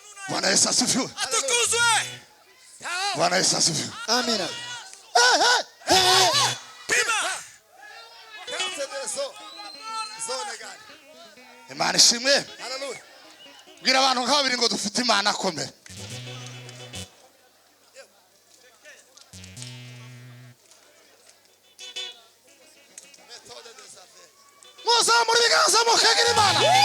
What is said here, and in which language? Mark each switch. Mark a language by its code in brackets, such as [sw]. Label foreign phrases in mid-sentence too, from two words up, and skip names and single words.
[sw] Bwana Yesu asifiwe. [rn] Atukuzwe. [sw] Bwana Yesu asifiwe. Amina. Pima. [rn] Imana ishimwe. Hallelujah. Bwira abantu nka babiri ngo dufite Imana akomeye. Muzamura ibiganza mukagira Imana.